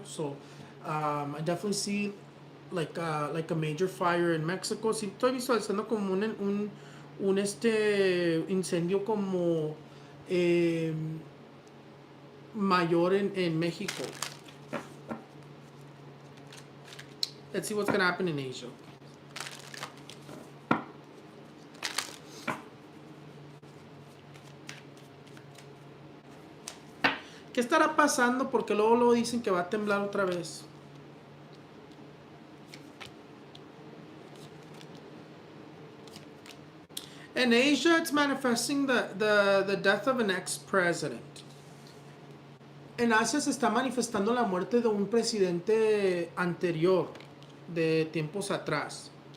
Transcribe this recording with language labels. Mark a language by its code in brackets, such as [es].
[en] So I definitely see like a major fire in Mexico. [es] Sí, estoy visualizando como un incendio como mayor en México. [en] Let's see what's gonna happen in Asia. [es] ¿Qué estará pasando? Porque luego dicen que va a temblar otra vez. [en] In Asia, it's manifesting the death of an ex-president. [es] En Asia se está manifestando la muerte de un presidente anterior, de tiempos atrás.